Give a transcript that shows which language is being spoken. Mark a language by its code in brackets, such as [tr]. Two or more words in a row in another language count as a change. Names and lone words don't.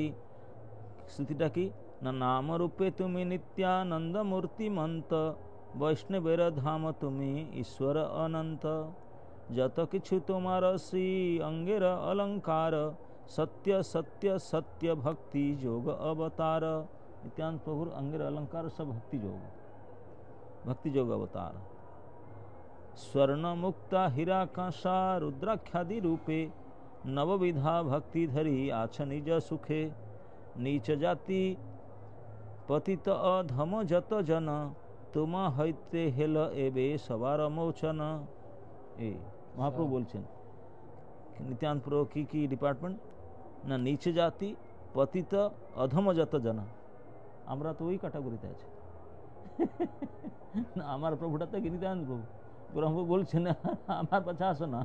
[bn] স্তুতিটা কি না, নাম রূপে তুমি নিত্যানন্দ মূর্তিমন্ত, বৈষ্ণবের ধাম তুমি ঈশ্বর অনন্ত। যত কিছু তোমার শ্রী অঙ্গের অলঙ্কার, সত্য সত্য সত্য ভক্তি যোগ অবতার। নিত্যানন্দ প্রভুর অঙ্গের অলঙ্কার সব ভক্তি যোগ অবতার। স্বর্ণ মুক্তা হীরা কাঁসা রুদ্রাখ্যাদি রূপে, নববিধা ভক্তি ধরি আছ নিজ সুখে। নীচ জাতি পতিত অধম যত জন, তুমি হইতে হৈল এবে সবার মোচন। এ মহাপ্রভু बोलছেন নিত্যানন্দ প্রভু কি ডিপার্টমেন্ট না, নিচ জাতি পতিত অধম যত জন, আমরা তো ওই ক্যাটাগরিতে আছি। আমার প্রভুটা তো নিত্যানন্দ প্রভু ব্রহ্ম বলছেন আমার পাশে আসো না,